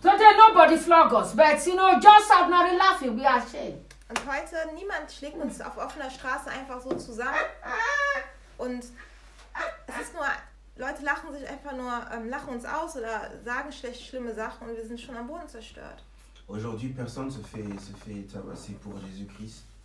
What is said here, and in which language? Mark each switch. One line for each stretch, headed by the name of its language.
English: So there nobody flog us, but you know, just ordinary laughing, we are ashamed.
German: Und heute, niemand schlägt uns auf offener Straße einfach so zusammen. Und es ist nur, Leute lachen sich einfach nur, lachen uns aus oder sagen schlecht, schlimme Sachen und wir sind schon am Boden zerstört.
French: Aujourd'hui, personne se fait tabasser pour Jésus-Christ.